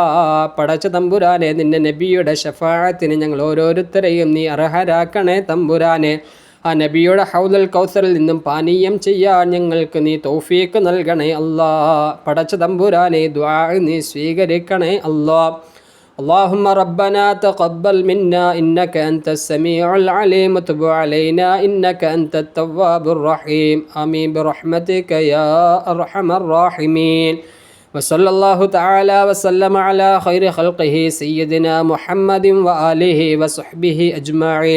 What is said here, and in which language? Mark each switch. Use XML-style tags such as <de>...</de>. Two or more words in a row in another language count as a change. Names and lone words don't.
<ml>പടച്ച തമ്പുരാനെ, നിന്റെ നബിയുടെ ശഫാഅത്തിന് ഞങ്ങൾ ഓരോരുത്തരെയും നീ അർഹരാക്കണേ തമ്പുരാനെ. ആ നബിയുടെ ഹൗദുൽ കൗസറിൽ നിന്നും പാനീയം ചെയ്യാൻ ഞങ്ങൾക്ക് നീ തൗഫീക്ക് നൽകണേ അല്ലാ. പടച്ച തമ്പുരാനെ, ദുആ നീ സ്വീകരിക്കണേ അല്ലാ.</ml> <ar>اللهم ربنا تقبل منا إنك أنت السميع العليم وتب علينا إنك أنت التواب الرحيم آمين برحمتك يا أرحم الراحمين. وصلى الله تعالى وسلم على خير خلقه سيدنا محمد وآله وصحبه أجمعين.</ar>